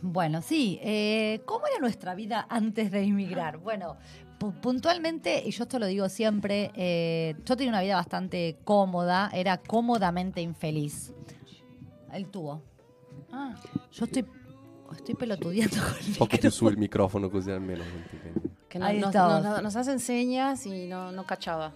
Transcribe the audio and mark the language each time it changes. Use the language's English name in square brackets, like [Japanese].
[Spanish] Bueno, sí. ¿Cómo era nuestra vida antes de inmigrar? Bueno, puntualmente, y yo esto lo digo siempre, yo tenía una vida bastante cómoda, era cómodamente infeliz. Él tuvo. Yo estoy pelotudeando con el [Italian] Un poco più su il microfono così almeno non ti vedo. [Spanish] Que Ahí estamos. nos hacen señas y no cachaba.